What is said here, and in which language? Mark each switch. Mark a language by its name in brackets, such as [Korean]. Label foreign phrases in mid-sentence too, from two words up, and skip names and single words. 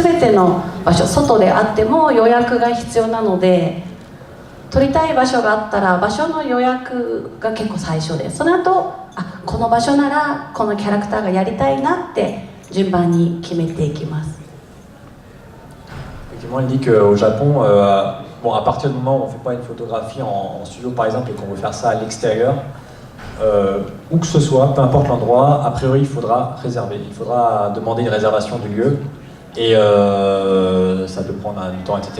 [Japanese] 全ての場所、外であっても予約が必要なので、撮りたい場所があったら場所の予約が結構最初です。その後、この場所ならこのキャラクターがやりたいなって順番に決めていきます。 [French] Effectivement, il dit qu'au Japon, bon, à partir du moment où on ne fait pas une photographie en studio par exemple et qu'on veut faire ça à l'extérieur, où que ce soit, peu importe l'endroit, a priori il faudra réserver, il faudra demander une réservation du lieu et ça peut prendre un temps, etc.